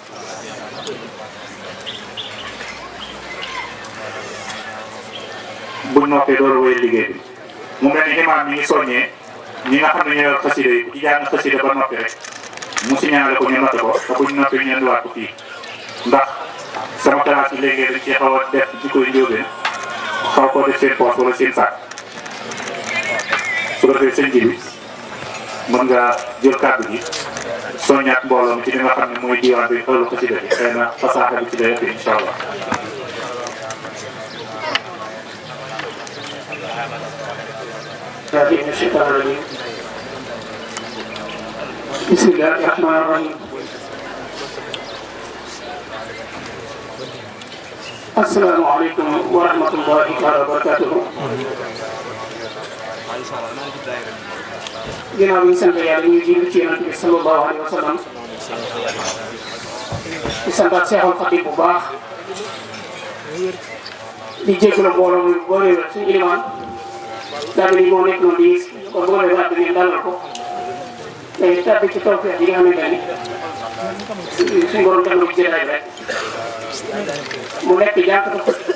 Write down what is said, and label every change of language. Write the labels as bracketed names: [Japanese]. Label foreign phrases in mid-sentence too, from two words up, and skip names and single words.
[Wolof] buñ noppee door a wéyal liggéey bi mu mel ni imaam mi ngi soññee ñi nga xam ne ñooy xasida yi ci jàng xasida ba noppi rek mu signalé ko ñu noté ko te buñ noppee ñu indiwaat ko fii ndax sama classe bi léegi dañ ci xaw a def ci koy njóobeen xaw koo def seen poche wala seen sac su ko defee sëñ ji bi mën nga jël kàddu gi soññaat mbooloo mi ci li nga xam ne mooy diwaan bi xëlu xasida bi xëy na fasaaxa bi ci day ëpp [Arabic] إن شاء الله. من الشيطان الرجيم بسم الله الرحمن الرحيم السلام عليكم ورحمة الله تعالى وبركاته [Wolof] ginnaaw bi ñu sant yàlla ñu jiitu ci Yonent bi [Arabic] صلى الله عليه وسلم [Wolof] di santaat Seexul Xadiim bu baax di jégalu mbooloo mi boo réer suñu ilimaan daal di moo nekk noonu di kon boo dee waat ngeen dalal ko te tàbbi ci tawfeex yi nga xamante ni suñu borom teg na ko jëlaat rek mu nekk jànkatu ko